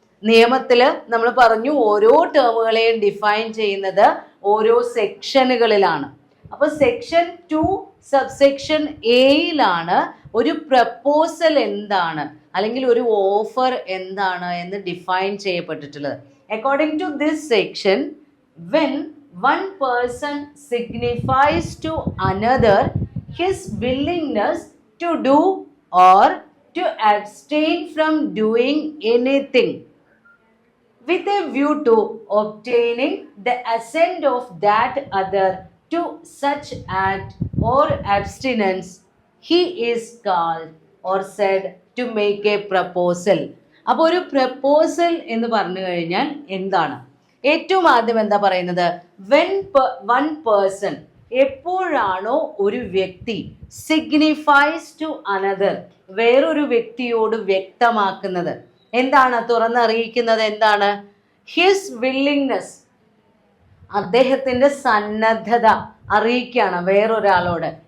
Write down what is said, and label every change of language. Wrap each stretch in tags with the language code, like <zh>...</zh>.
<ml>നിയമത്തിൽ നമ്മൾ പറഞ്ഞു ഓരോ ടേമുകളെയും ഡിഫൈൻ ചെയ്യുന്നത് ഓരോ സെക്ഷനുകളിലാണ്. അപ്പോൾ സെക്ഷൻ 2 സബ്സെക്ഷൻ എയിലാണ് ഒരു പ്രപ്പോസൽ എന്താണ് അല്ലെങ്കിൽ ഒരു ഓഫർ എന്താണ് എന്ന് define ചെയ്യപ്പെട്ടിട്ടുള്ളത്.</ml> <en>According to this section, when one person signifies to another his willingness to do or to abstain from doing anything with a view to obtaining the assent of that other to such act or abstinence, he is called or said to make a proposal.</en> <ml>അപ്പോൾ ഒരു proposal എന്ന് പറഞ്ഞു കഴിഞ്ഞാൽ എന്താണ്? ഏറ്റവും ആദ്യം എന്താ പറയുന്നത്,</ml> <en>when one person,</en> <ml>എപ്പോഴാണോ ഒരു വ്യക്തി</ml> <en>signifies to another,</en> <ml>വേറൊരു വ്യക്തിയോട് വ്യക്തമാക്കുന്നത്, എന്താണ് തുറന്നറിയിക്കുന്നത്, എന്താണ്</ml> <en>his willingness,</en> <ml>അദ്ദേഹത്തിൻ്റെ സന്നദ്ധത അറിയിക്കുകയാണ് വേറൊരാളോട്.</ml>